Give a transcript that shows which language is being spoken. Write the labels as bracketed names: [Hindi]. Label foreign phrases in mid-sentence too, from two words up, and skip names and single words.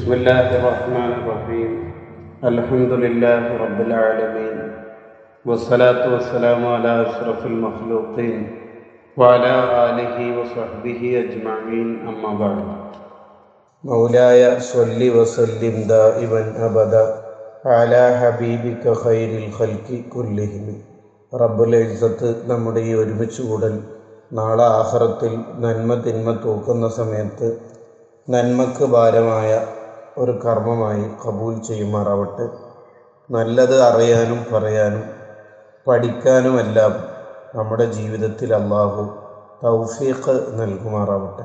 [Arabic] بسم الله الرحمن الرحيم الحمد لله رب العالمين والصلاة والسلام على أشرف المخلوقين وعلى آله وصحبه أجمعين أما بعد مولاي صل وسلم دائما أبدا على حبيبك خير الخلق كلهم رب العزة [Malayalam] നമ്മുടെ ഈ ഒരുമിച്ച് കൂടൽ നാളെ ആഖിറത്തിൽ നന്മ തിന്മ തൂക്കുന്ന സമയത്ത് നന്മക്ക് ഭാരമായ ഒരു കർമ്മമായി കബൂൽ ചെയ്യുമാറാവട്ടെ. നല്ലത് അറിയാനും പറയാനും പഠിക്കാനുമെല്ലാം നമ്മുടെ ജീവിതത്തിൽ അല്ലാഹു തൗഫീഖ് നൽകുമാറാവട്ടെ.